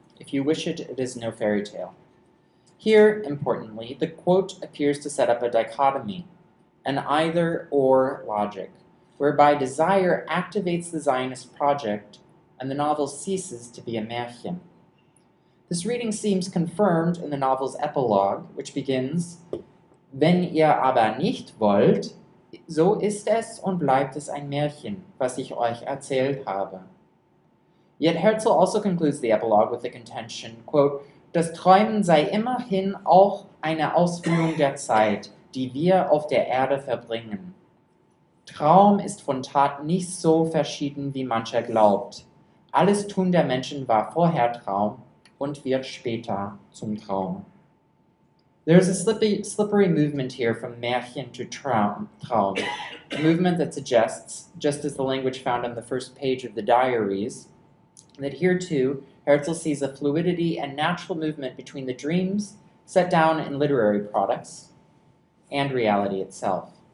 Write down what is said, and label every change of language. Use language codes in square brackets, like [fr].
[en] If you wish it, it is no fairy tale. Here, importantly, the quote appears to set up a dichotomy, an either-or logic, whereby desire activates the Zionist project and the novel ceases to be a Märchen. This reading seems confirmed in the novel's epilogue, which begins, [de] Wenn ihr aber nicht wollt, so ist es und bleibt es ein Märchen, was ich euch erzählt habe. [en] Yet Herzl also concludes the epilogue with the contention, quote, [de] das Träumen sei immerhin auch eine Ausführung der Zeit, die wir auf der Erde verbringen. Traum ist von Tat nicht so verschieden, wie mancher glaubt. Alles Tun der Menschen war vorher Traum und wird später zum Traum. [en] There is a slippery movement here from Märchen to Traum, a movement that suggests, just as the language found on the first page of the diaries, that here too, Herzl sees a fluidity and natural movement between the dreams set down in literary products and reality itself.